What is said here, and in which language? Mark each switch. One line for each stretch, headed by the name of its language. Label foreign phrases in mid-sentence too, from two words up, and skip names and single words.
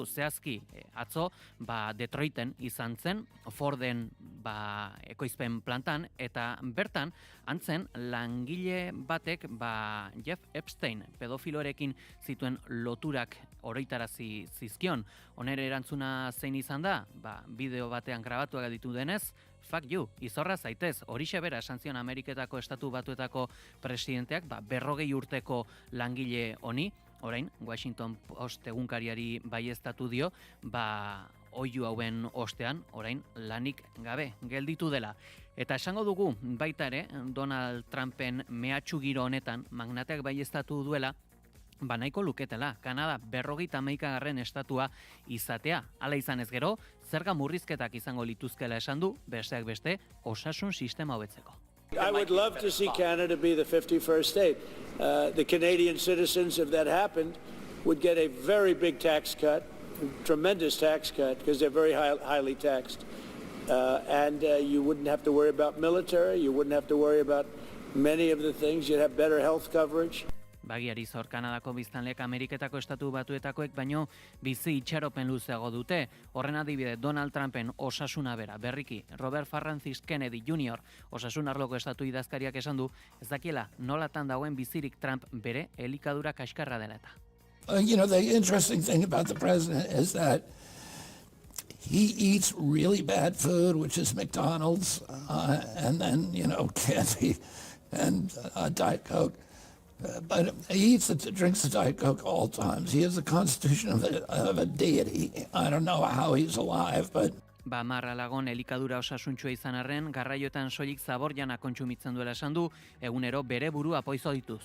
Basque: Zehazki, atzo, Detroiten izan zen, Forden ekoizpen plantan, eta bertan, antzen, langile batek Jeff Epstein pedofilorekin zituen loturak oroitarazi zizkion. Honere erantzuna zein izan da? Bideo batean grabatuak ditu denez,
English: fuck you,
Basque: izorra zaitez, horixe bera esan zion Ameriketako Estatu Batuetako presidenteak 40 urteko langile honi, orain, Washington Post egunkariari baieztatu dio, oihu hauen ostean, orain, lanik gabe gelditu dela. Eta esango dugu, baita ere, Donald Trumpen mehatxu giro honetan, magnateak baieztatu duela, nahiko luketela, Kanada 51. estatua izatea. Hala izan ez gero, zerga murrizketak izango lituzkela esan du, besteak beste, osasun sistema hobetzeko.
English: I would love to see Canada be the 51st state. The Canadian citizens, if that happened, would get a very big tax cut, tremendous tax cut, because they're very highly taxed. And you wouldn't have to worry about military, you wouldn't have to worry about many of the things, you'd have better health coverage.
Basque: Bagiari zor Kanadako biztanleek Ameriketako Estatu Batuetakoek baino bizi itxaropen luzeago dute. Horren adibide Donald Trumpen osasuna bera, berriki Robert Francis Kennedy Jr. osasun arloko estatu idazkariak esan du, ez dakiela nolatan dagoen bizirik Trump bere elikadura kaskarra dela eta.
English: The interesting thing about the president is that he eats really bad food, which is McDonald's, and then, candy and Diet Coke. But he drinks the Diet Coke all times. He has the constitution of a deity. I don't know how he's alive, but...
Basque: Marra lagon elikadura osasuntxua izan arren, garraioetan soilik zaborjana kontsumitzen duela esan du, egunero bere burua poizo dituz.